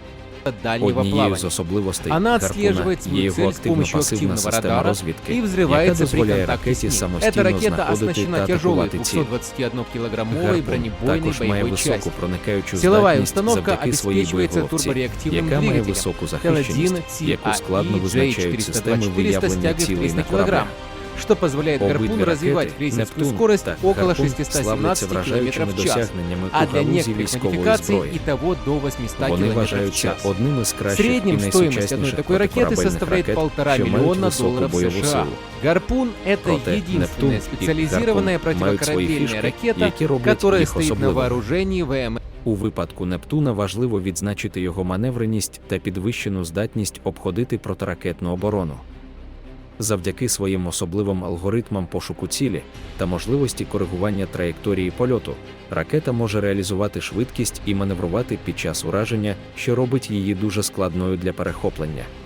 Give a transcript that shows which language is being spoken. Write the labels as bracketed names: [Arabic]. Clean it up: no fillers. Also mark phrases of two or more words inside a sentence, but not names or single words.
[Ukrainian] Однією з особливостей «Гарпуна» є його активно-пасивна система розвідки, яка дозволяє ракеті самостійно знаходити та атакувати ціль. «Гарпун» також має високу проникаючу здатність завдяки своїй боєголовці, яка має високу захищеність, яку складно визначають системи виявлення цілей на кораблях. [Russian] Что позволяет «Гарпуну» развивать крейсерскую скорость около 617 км в час, а для некоторых модификаций и того до 800 км в час. В среднем стоимость одной такой ракеты составляет $1,5 миллиона США. «Гарпун» — это единственная специализированная противокорабельная ракета, которая стоит на вооружении ВМС. [Ukrainian] У випадку «Нептуна» важливо відзначити його маневреність та підвищену здатність обходити протиракетну оборону. Завдяки своїм особливим алгоритмам пошуку цілі та можливості коригування траєкторії польоту, ракета може реалізувати швидкість і маневрувати під час ураження, що робить її дуже складною для перехоплення.